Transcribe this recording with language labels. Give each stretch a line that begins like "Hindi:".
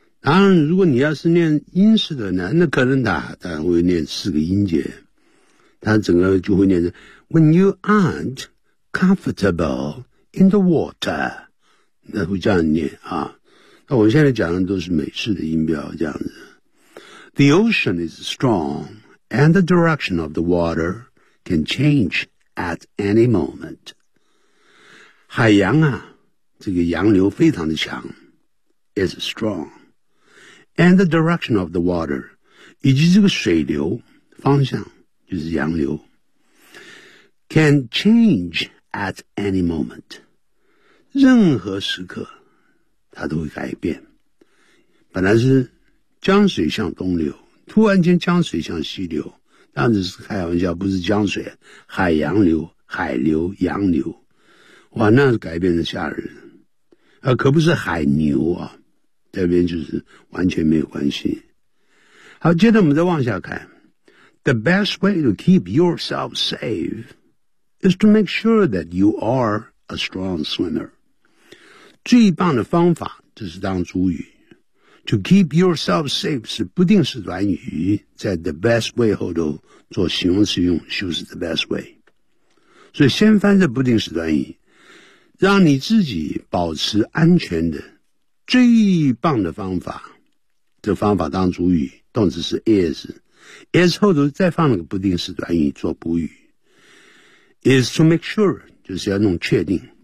Chinese: 当然，如果你要是念英式的呢，那可能他会念四个音节，他整个就会念成
English: When you aren't comfortable in the water，
Chinese: 那会这样念啊。那我现在讲的都是美式的音标这样子。
English: The ocean is strong, and the direction of the water can change at any moment。
Chinese: 海洋啊，这个洋流非常的强 ，
English: is strong。 And the direction of the water，
Chinese: 以及这个水流方向就是洋流 ，
English: can change at any moment，
Chinese: 任何时刻它都会改变。本来是江水向东流，突然间江水向西流，当然是开玩笑，不是江水，海洋流、海流、洋流，哇，那是改变的吓人啊！可不是海牛啊。这边就是完全没有关系。好，接着我们再往下看。
English: The best way to keep yourself safe is to make sure that you are a strong swimmer.
Chinese: 最棒的方法，这是当主语。
English: To keep yourself safe
Chinese: 是不定式短语，在
English: the best way
Chinese: 后头做形容词用，就是 the best way。所以先翻这不定式短语，让你自己保持安全的最棒的方法，这方法当主语，动词是 is 后头再放了个不定式短语做补语
English: is to make sure，
Chinese: 就是要弄确定。